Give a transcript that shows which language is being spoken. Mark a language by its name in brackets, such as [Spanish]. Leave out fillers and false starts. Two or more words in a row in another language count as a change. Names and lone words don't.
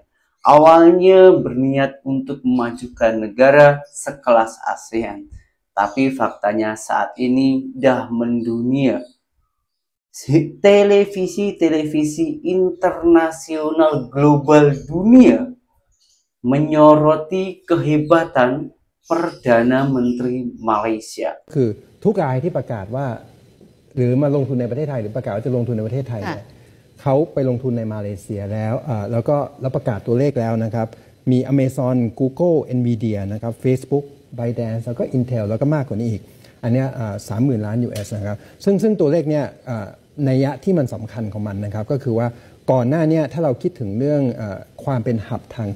[Malay] Awalnya berniat untuk memajukan negara sekelas ASEAN, tapi faktanya saat ini dah mendunia. Televisi internasional global dunia menyoroti kehebatan Perdana Menteri Malaysia. [Thai] คือทุกรายที่ประกาศว่าหรือมาลงทุนในประเทศไทยหรือประกาศว่าจะลงทุนในประเทศไทยเนี่ยเขาไปลงทุนในมาเลเซียแล้วก็ประกาศตัวเลขแล้วนะครับมี Amazon Google Nvidia นะครับ Facebook ByteDance แล้วก็ Intel แล้วก็มาก กว่านี้อีกอันนี้30,000 ล้าน US นะครับซึ่งตัวเลขเนี่ยนัยยะที่มันสำคัญของมันนะครับก็คือว่าก่อนหน้านี้ถ้าเราคิดถึงเรื่องความเป็นหับทางเท